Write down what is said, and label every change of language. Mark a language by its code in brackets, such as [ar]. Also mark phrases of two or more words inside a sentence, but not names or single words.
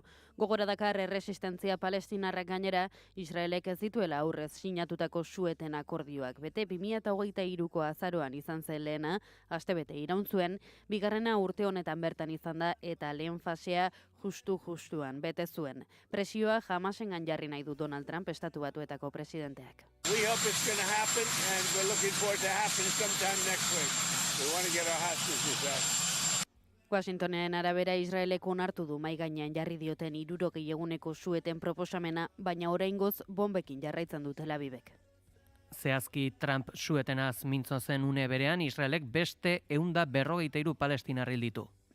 [eu] Gogora dakar erresistentzia palestinarrak gainera, Israelek ez dituela aurrez sinatutako su-eten akordioak. Bete 2023ko azaroan izan zen lehena, astebete iraun zuen, bigarrena urte honetan bertan izan da eta lehen fasea justuan bete zuen. Presioa Hamasengan jarri nahi du Donald Trump, Estatu Batuetako presidenteak. [en] We hope it's going to happen, and we're looking forward to happen sometime next week. We want to get our hostages out. [eu] Washingtonen arabera Israelek onartu du mai gainean jarri dioten 60 eguneko su-eten proposamena, baina oraingoz bombekin jarraitzen du Tel Avivek. Zehazki Trump su-etenaz mintzo zen une berean, Israelek beste 153 palestinar hil ditu.